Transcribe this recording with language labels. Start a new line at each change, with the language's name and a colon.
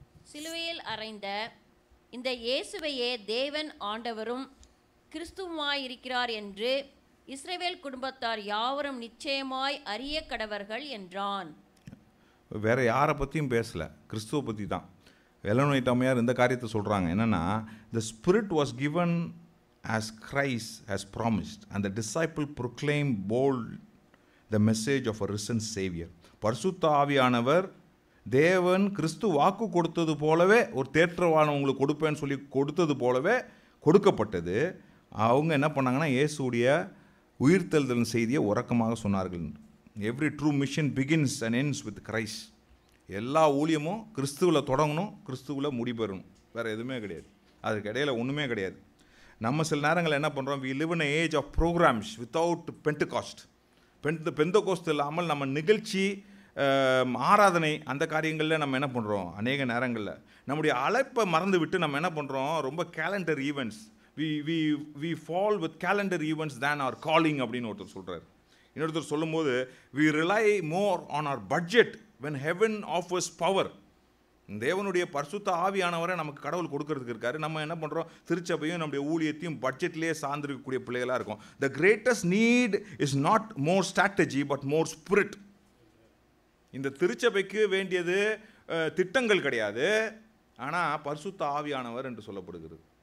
Tamil: சிலுவையில் அறைந்த இந்த இயேசுவையே தேவன் ஆண்டவரும் கிறிஸ்துவுமாயிருக்கிறார் என்று இஸ்ரவேல் குடும்பத்தார் யாவரும் நிச்சயமாய் அறிய கடவர்கள் என்றான். வேற யாரை பற்றியும் பேசல, கிறிஸ்துவை பற்றி தான். எலன் ஒயிட் அம்மையார் இந்த காரியத்தை சொல்கிறாங்க. என்னென்னா,
English: the spirit was given as Christ has promised and the disciple proclaimed bold the message of a risen savior.
Tamil: பரிசுத்த ஆவியானவர் தேவன் கிறிஸ்து வாக்கு கொடுத்தது போலவே, ஒரு தேற்றவானவங்களுக்கு கொடுப்பேன்னு சொல்லி கொடுத்தது போலவே கொடுக்கப்பட்டது. அவங்க என்ன பண்ணாங்கன்னா, இயேசுடைய உயிர்த்தெழுதலின் செய்தியை உறக்கமாக சொன்னார்கள்.
English: Every true mission begins and ends with Christ.
Tamil: எல்லா ஊழியமும் கிறிஸ்துவில் தொடங்கணும், கிறிஸ்துவில் முடிபெறணும், வேறு எதுவுமே கிடையாது. அதுக்கு இடையில் ஒன்றுமே கிடையாது. நம்ம சில நேரங்களில் என்ன பண்ணுறோம்,
English: we live in an age of programs without Pentecost.
Tamil: Pentecost இல்லாமல் நம்ம நிகழ்ச்சி, ஆராதனை, அந்த காரியங்களில் நம்ம என்ன பண்ணுறோம், அநேக நேரங்களில் நம்முடைய அழைப்பை மறந்து விட்டு நம்ம என்ன பண்ணுறோம், ரொம்ப calendar events,
English: we fall with calendar events than our calling
Tamil: அப்படின்னு ஒருத்தர் சொல்கிறார். இன்னொருத்தர் சொல்லும்போது,
English: we rely more on our budget when heaven offers power.
Tamil: தேவனுடைய பரிசுத்த ஆவியானவரை நமக்கு கடவுள் கொடுக்கறதுக்கு இருக்காரு. நம்ம என்ன பண்ணுறோம், திருச்சபையும் நம்முடைய ஊழியத்தையும் பட்ஜெட்லேயே சார்ந்திருக்கக்கூடிய பிள்ளைகளாக இருக்கும்.
English: The greatest need is not more strategy but more spirit.
Tamil: இந்த திருச்சபைக்கு வேண்டியது திட்டங்கள் கிடையாது, ஆனால் பரிசுத்த ஆவியானவர் என்று சொல்லப்படுகிறது.